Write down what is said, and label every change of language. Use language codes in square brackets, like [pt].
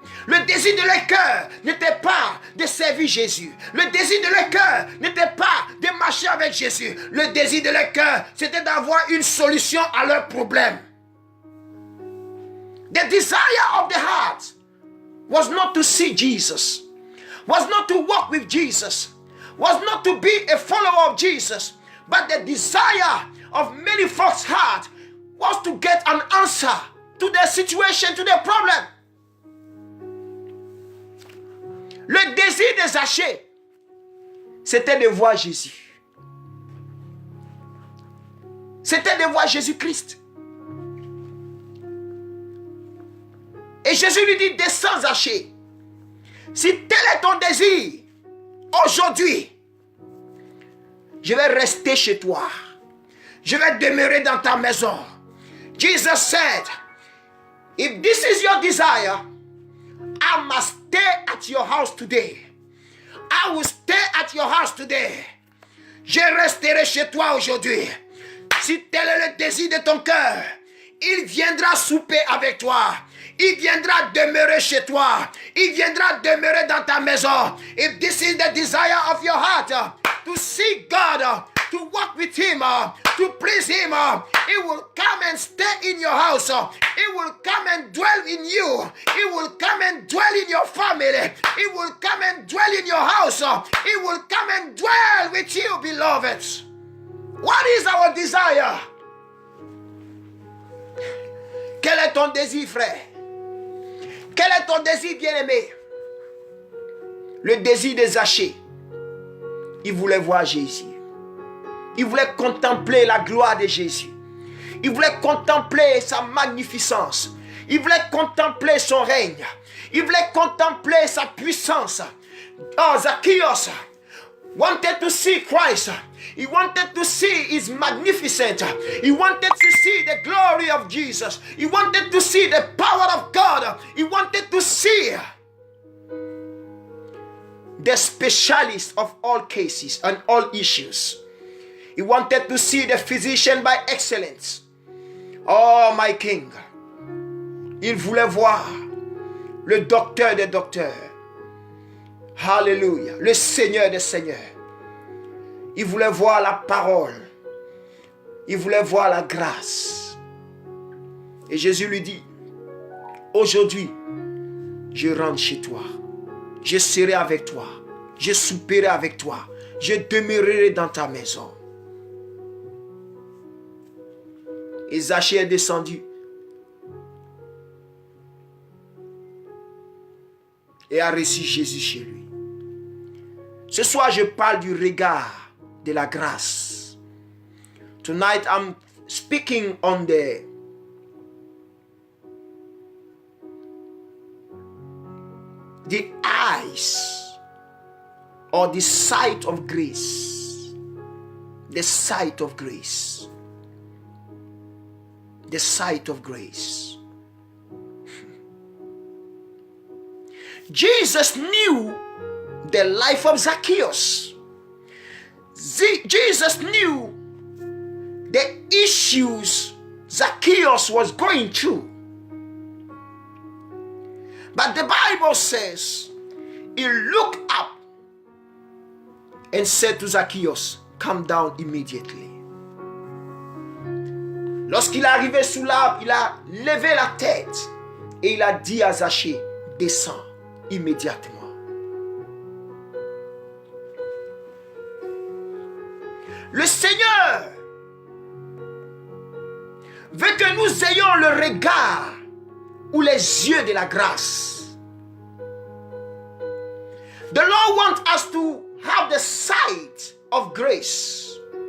[fr] Le désir de leur cœur n'était pas de servir Jésus. Le désir de leur cœur n'était pas de marcher avec Jésus. Le désir de leur cœur, c'était d'avoir une solution à leurs problèmes. [en] The desire of the heart was not to see Jesus, was not to walk with Jesus, was not to be a follower of Jesus, but the desire of many folks' heart was to get an answer to their situation, to their problem. [fr] Le désir de Zachée, c'était de voir Jésus. C'était de voir Jésus-Christ. Et Jésus lui dit, descends Zachée. Si tel est ton désir, aujourd'hui, je vais rester chez toi. Je vais demeurer dans ta maison. [en] Jesus said, if this is your desire, I must stay at your house today. I will stay at your house today. [fr] Je resterai chez toi aujourd'hui. Si tel est le désir de ton cœur, il viendra souper avec toi. Il viendra demeurer chez toi. Il viendra demeurer dans ta maison. [en] If this is the desire of your heart, to seek God, to walk with Him, to please Him, He will come and stay in your house. He will come and dwell in you. He will come and dwell in your family. He will come and dwell in your house. He will come and dwell with you, beloved. What is our desire? [fr] Quel est ton désir, frère? Quel est ton désir, bien-aimé? Le désir de Zachée. Il voulait voir Jésus. Il voulait contempler la gloire de Jésus. Il voulait contempler sa magnificence. Il voulait contempler son règne. Il voulait contempler sa puissance. [en] Oh, Zacchaeus wanted to see Christ. He wanted to see His magnificence. He wanted to see the glory of Jesus. He wanted to see the power of God. He wanted to see the specialist of all cases and all issues. He wanted to see the physician by excellence. Oh, my King. [fr] Il voulait voir le docteur des docteurs. Hallelujah. Le Seigneur des seigneurs. Il voulait voir la parole. Il voulait voir la grâce. Et Jésus lui dit, aujourd'hui, je rentre chez toi. Je serai avec toi. Je souperai avec toi. Je demeurerai dans ta maison. Et Zachée est descendu. Et a reçu Jésus chez lui. Ce soir, je parle du regard de la grâce. [en] Tonight, I'm speaking on the eyes or the sight of grace. The sight of grace. The sight of grace. Jesus knew the life of Zacchaeus. Jesus knew the issues Zacchaeus was going through. But the Bible says, he looked up and said to Zacchaeus, come down immediately. [fr] Lorsqu'il est arrivé sous l'arbre, il a levé la tête et il a dit à Zachée, descends immédiatement. Le Seigneur veut que nous ayons le regard ou les yeux de la grâce. [en] The Lord wants us to have the sight of grace.